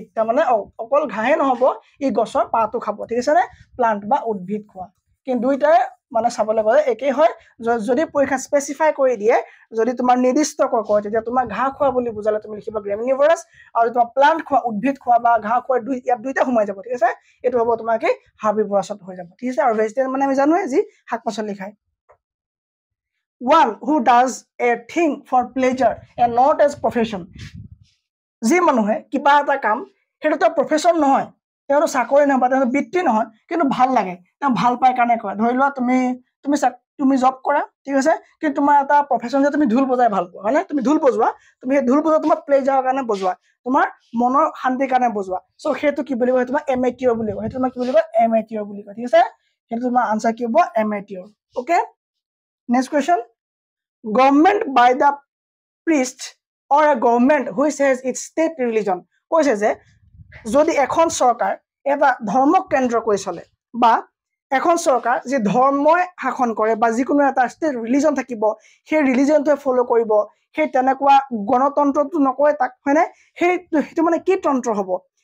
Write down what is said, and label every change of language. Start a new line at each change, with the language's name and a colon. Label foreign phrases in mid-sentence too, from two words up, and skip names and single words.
Assamese: তাৰমানে অকল ঘাঁহে নহ'ব ই গছৰ পাতো খাব ঠিক আছে নে প্লান্ট বা উদ্ভিদ খোৱা কিন্তু দুইটাই মানে চাবলৈ গ'লে একেই হয় যদি পৰীক্ষা স্পেচিফাই কৰি দিয়ে যদি তোমাৰ নিৰ্দিষ্টকৈ কয় তেতিয়া তোমাৰ ঘাঁহ খোৱা বুলি বুজালে তুমি লিখিবা গ্ৰেমিনিভৰাছ আৰু তোমাৰ প্লান্ট খোৱা উদ্ভিদ খোৱা বা ঘাঁহ খোৱা ইয়াত দুইটা সোমাই যাব ঠিক আছে এইটো হ'ব তোমাৰ কি হাৰ্বিভৰাছত হৈ যাব ঠিক আছে আৰু ভেজিটেৰিয়ান মানে আমি জানোৱে যি শাক পাচলি খায়
English: one who does a thing for pleasure and not as profession
Assamese: যি মানুহে কিবা এটা কাম সেইটো তাৰ প্ৰফেশ্যন নহয় তেওঁৰ চাকৰি নহয় বা তেওঁৰ বৃত্তি নহয় কিন্তু ভাল লাগে তেওঁ ভাল পায় কাৰণে কৰে ধৰি লোৱা তুমি জব কৰা ঠিক আছে কিন্তু তোমাৰ এটা প্ৰফেশ্যন যে তুমি ঢোল বজাই ভাল পোৱা হয়নে তুমি ঢোল বজোৱা তুমি সেই ঢোল বজোৱা তোমাৰ প্লেজাৰৰ কাৰণে বজোৱা তোমাৰ মনৰ শান্তিৰ কাৰণে বজোৱা চ' সেইটো কি বুলি কয় তোমাৰ এমেটিয়ৰ বুলি কয় সেইটো তোমাৰ কি বুলি কয় এমেটিয়ৰ বুলি কয় ঠিক আছে সেইটো তোমাৰ আনসাৰ কি হ'ব এমেটিয়ৰ অ'কে
English: next question government by the priest or a government which has its state religion
Assamese: কৈছে যে যদি এখন চৰকাৰ এটা ধৰ্মক কেন্দ্ৰ কৰি চলে বা এখন চৰকাৰ যি ধৰ্মই শাসন কৰে বা যিকোনো এটা
English: state religion
Assamese: থাকিব সেই ৰিলিজনটোৱে ফ'ল' কৰিব সেই তেনেকুৱা গণতন্ত্ৰটো নকয় তাক হয়নে সেইটো মানে কি তন্ত্ৰ হ'ব